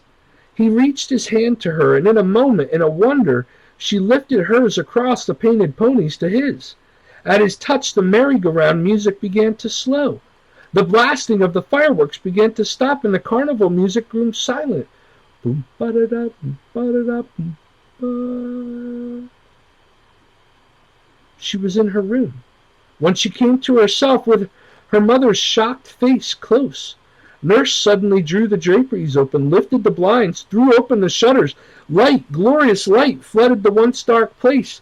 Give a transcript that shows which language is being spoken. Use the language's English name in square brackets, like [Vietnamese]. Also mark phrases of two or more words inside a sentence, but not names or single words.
[English] He reached his hand to her, and in a moment, in a wonder, she lifted hers across the painted ponies to his. At his touch, the merry-go-round music began to slow. The blasting of the fireworks began to stop, and the carnival music grew silent. Boom, ba-da-da, boom, ba-da-da, boom, ba. She was in her room. When she came to herself with her mother's shocked face close, Nurse suddenly drew the draperies open, lifted the blinds, threw open the shutters. Light, glorious light, flooded the once dark place.